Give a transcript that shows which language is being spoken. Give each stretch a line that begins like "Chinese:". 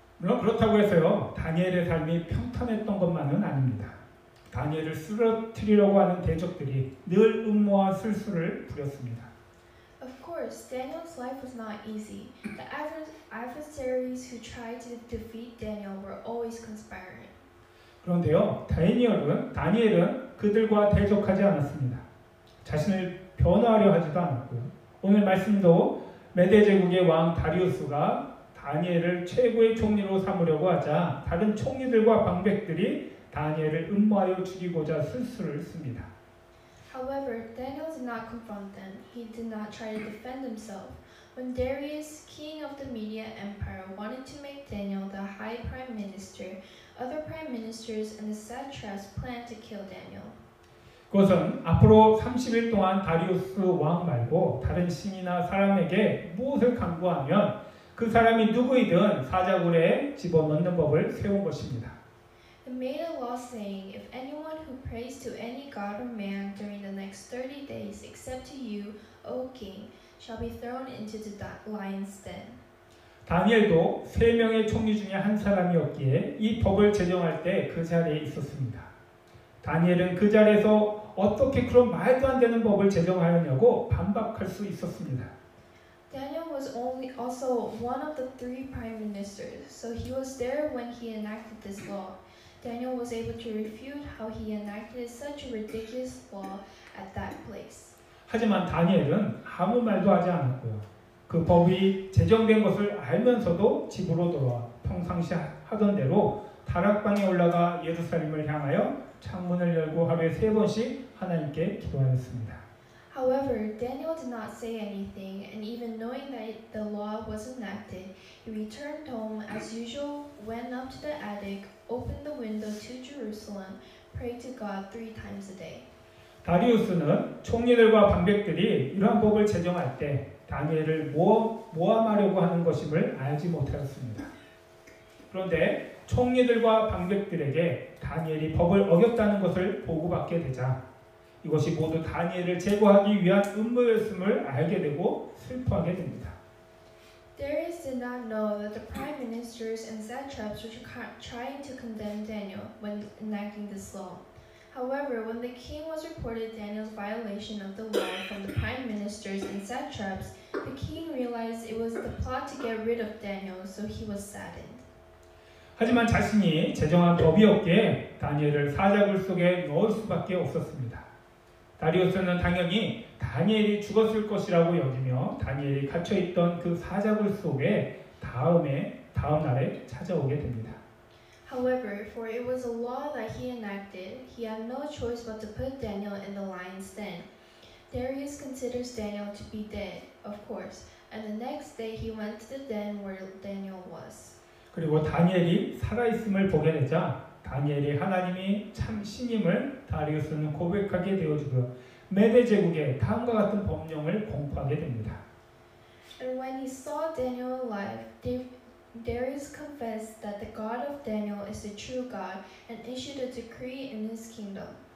Korean: 물론 그렇다고 해서요. 다니엘의 삶이 평탄했던 것만은 아닙니다. 다니엘을 쓰러뜨리려고 하는 대적들이 늘 음모와 술수를 부렸습니다.
English: Of course, Daniel's life was not easy. The adversaries who tried to defeat Daniel were always conspiring.
Korean: 그런데요, 다니엘은 그들과 대적하지 않았습니다. 자신을 변호하려 하지도 않았고요. 오늘 말씀도 메대 제국의 왕 다리우스가 다니엘을 최고의 총리로 삼으려고 하자 다른 총리들과 방백들이 다니엘을 음모하여 죽이고자 술수를 씁니다.
English: However, Daniel did not confront them. He did not try to defend himself. When Darius, king of the Media Empire, wanted to make Daniel the high prime minister, other prime ministers and the satraps planned to kill Daniel.
Korean: 그것은 앞으로 30일 동안 다리우스 왕 말고 다른 신이나 사람에게 무엇을 강구하면 그 사람이 누구이든 사자굴에 집어넣는 법을 세운 것입니다.
English: They made a law saying, if anyone who prays to any god or man during the next 30 days except to you, O king, shall be thrown into the lion's den.
Korean: 다니엘도 3명의 총리 중에 한 사람이었기에 이 법을 제정할 때 그 자리에 있었습니다. 다니엘은 그 자리에서 어떻게 그런 말도 안 되는 법을 제정하였냐고 반박할 수 있었습니다.
English: Daniel was also one of the 3 prime ministers, so he was there when he enacted this law. Daniel was able to refute how he enacted such a ridiculous law at that place.
Korean: 하지만 다니엘은 아무 말도 하지 않았고요. 그 법이 제정된 것을 알면서도 집으로 돌아와 평상시 하던 대로 다락방에 올라가 예루살렘을 향하여 창문을 열고 하루에 3번씩 하나님께 기도하였습니다.
English: However, Daniel did not say anything, and even knowing that the law was enacted, he returned home as usual, went up to the attic, opened the window to Jerusalem, prayed to God 3 times a day.
Korean: 다리우스는 총리들과 방백들이 이러한 법을 제정할 때 다니엘을 모함하려고 하는 것임을 알지 못하였습니다. 그런데 총리들과 방백들에게 다니엘이 법을 어겼다는 것을 보고받게 되자 이것이 모두 다니엘을 제거하기 위한 음모였음을 알게 되고 슬퍼하게 됩니다.
English: Darius did not know that the prime ministers and satraps were trying to condemn Daniel when enacting this law. However, when the king was reported Daniel's violation of the law from the prime ministers and satraps, the king realized it was the plot to get rid of Daniel, so he was saddened.
Korean: 하지만 자신이 제정한 법이었기에 다니엘을 사자굴 속에 넣을 수밖에 없었습니다. 다리우스는 당연히 다니엘이 죽었을 것이라고 여기며 다니엘이 갇혀있던 그 사자굴 속에 다음 날에 찾아오게 됩니다.
English: However, for it was a law that he enacted, he had no choice but to put Daniel in the lion's den. Darius considers Daniel to be dead, of course, and the next day he went to the den where Daniel was.
Korean: 그리고 다니엘이 살아있음을 보게 되자 다니엘이 하나님이 참 신임을 다리우스는 고백하게 되어주고요. 메대 제국의 다음과 같은 법령을 공포하게 됩니다.
English: And when he saw Daniel alive, Darius confessed that the God of Daniel is the true God and issued a decree in his kingdom.